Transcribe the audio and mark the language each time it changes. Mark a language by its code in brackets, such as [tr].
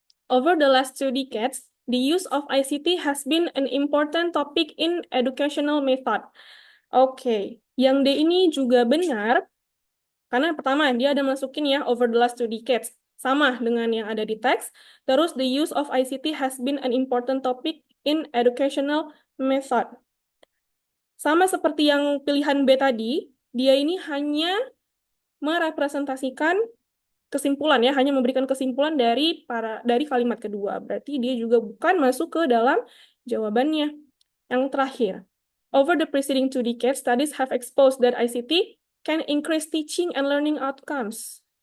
[en] Over the last 2 decades, the use of ICT has been an important topic in educational method. [id] Oke, yang D ini juga benar, karena pertama dia ada masukin ya, [en] over the last 2 decades. [id] Sama dengan yang ada di teks. Terus, [en] the use of ICT has been an important topic in educational method. [id] Sama seperti yang pilihan B tadi, dia ini hanya merepresentasikan kesimpulan ya, hanya memberikan kesimpulan dari kalimat kedua. Berarti dia juga bukan masuk ke dalam jawabannya. Yang terakhir, [en] over the preceding 2 decades, studies have exposed that ICT can increase teaching and learning outcomes.